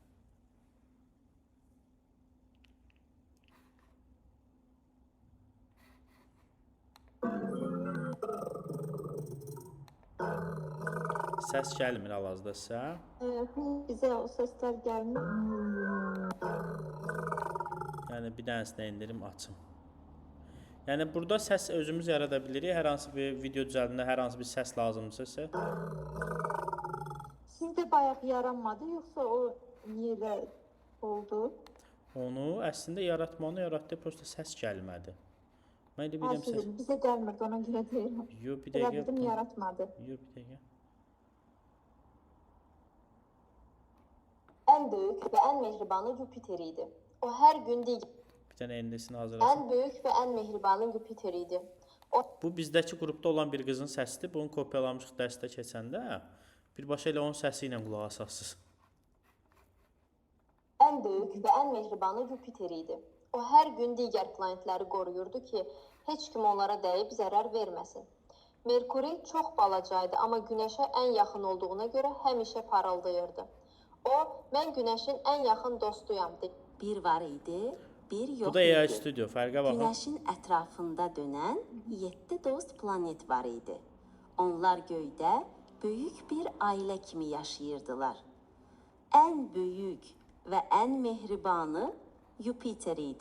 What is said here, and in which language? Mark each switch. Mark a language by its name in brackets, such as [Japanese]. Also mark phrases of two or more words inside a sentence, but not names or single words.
[Azerbaijani] Səs gəlmir hal-hazırda sizə. [Turkish] Bize o sesler gelmiyor. [Azerbaijani] Yəni bir dənəsini indirim, açım. Yəni burada səs özümüz yarada bilirik. Hər hansı bir video düzəldində hər hansı bir səs lazımdırsa sizə. [Turkish] Sizde bayağı yaranmadı yoksa o niye de oldu? [Azerbaijani] Onu əslində yaratmanı yaratdı, prosta səs gəlmədi. Mən də bilirəm səs. [Turkish] Bize gelmedi ona göre değil. [Azerbaijani] Yo, bir dəqiqə. Bildim yaratmadı. Yo, bir dəqiqə. [Turkish] En büyük ve en mehribanı Jüpiter idi. O her gün diğer. [Azerbaijani] Bir dənə endisini hazırlasın. [Turkish] En büyük ve en mehribanı Jüpiter idi. [Azerbaijani] Bu bizdəki qrupda olan bir qızın səsidir. Bunu kopyalamışıq dərsdə keçəndə. Birbaşa elə onun səsi ilə qulaq asasınız. [Turkish] En büyük ve en mehribanı Jüpiter idi. O her gün diğer planetleri koruyurdu ki hiç kim onlara değip zarar vermesin. Merkuri çok balacaydı ama Güneşe en yakın olduğuna göre [Azerbaijani] həmişə parıldayırdı. [Turkish] O, mən Güneşin en yakın dostuyam dedi. [Azerbaijani] Bir var idi, bir yox idi. Bu da AI Studio, fərqə baxın. Günəşin ətrafında dönən 7 dost planet var idi. Onlar göydə böyük bir ailə kimi yaşayırdılar. Ən böyük və ən mehribanı Jüpiter idi.